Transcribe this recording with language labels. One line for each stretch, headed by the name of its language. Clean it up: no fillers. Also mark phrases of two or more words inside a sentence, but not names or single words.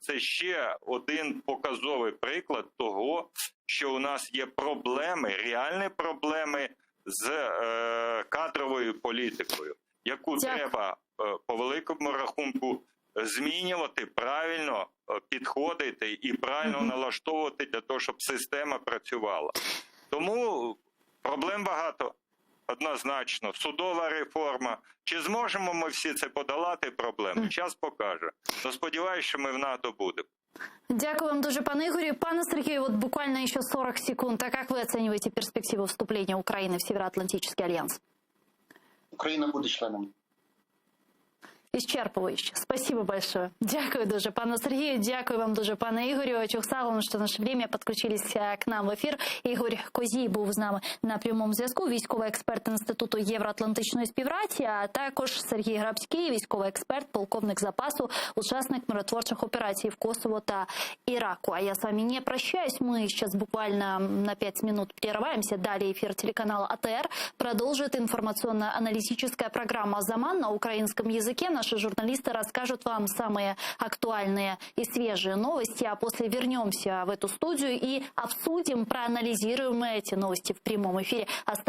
Ukrainian: Це ще один показовий приклад того, що у нас є проблеми, реальні проблеми з кадровою політикою, яку треба по великому рахунку змінювати, правильно підходити і правильно налаштовувати для того, щоб система працювала. Тому проблем багато, однозначно. Судова реформа. Чи зможемо ми всі це подолати проблеми? Час покаже. Но сподіваюся, що ми в НАТО будемо. Дякую вам дуже, пане Ігорю. Пане Сергію,
Russian: вот буквально еще 40 секунд. А как вы оцениваете перспективу вступления Украины в Североатлантический альянс?
Ukrainian: Україна буде членом.
Russian: Исчерпывающе. Спасибо большое.
Ukrainian: Дякую дуже, пане Сергію. Дякую вам дуже, пане Ігорю. Чухсалом, що
Russian: в наше время
Ukrainian: підключились
Russian: к нам
Ukrainian: в ефір. Ігор Козій був з нами на прямому зв'язку. Військовий експерт Інституту євроатлантичної співпраці, а також Сергій Грабський, військовий експерт, полковник запасу, учасник миротворчих операцій в Косово та Іраку.
Russian: А я с вами не прощаюсь. Мы сейчас буквально на 5 минут прерываемся. Далее эфир телеканала АТР продолжит информационно-аналитическая программа «Заман» на украинском языке. Наши журналисты расскажут вам самые актуальные и свежие новости, а после вернемся в эту студию и обсудим, проанализируем эти новости в прямом эфире.